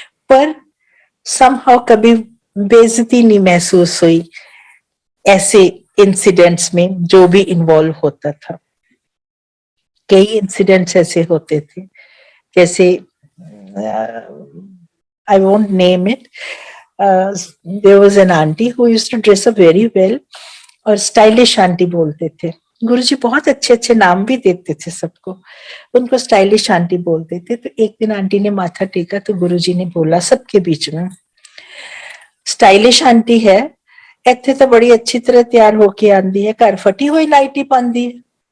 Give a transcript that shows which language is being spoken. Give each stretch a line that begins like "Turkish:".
Hindi: पर समहाउ कभी बेइज्जती नहीं महसूस हुई ऐसे इंसिडेंट्स में जो भी इन्वॉल्व होता था। कई इंसिडेंट्स ऐसे होते थे, जैसे
English: I won't name it, there was an auntie who used to dress up very well
Hindi: और स्टाइलिश आंटी बोलते थे। गुरुजी बहुत अच्छे अच्छे नाम भी देते थे सबको, उनको स्टाइलिश आंटी बोलते थे। तो एक दिन आंटी ने माथा टेका तो गुरुजी ने बोला सबके बीच में, स्टाइलिश आंटी है ਇੱਥੇ तो बड़ी अच्छी तरह तैयार होके आंदी है, घर फटी हुई नाइटी पांदी है।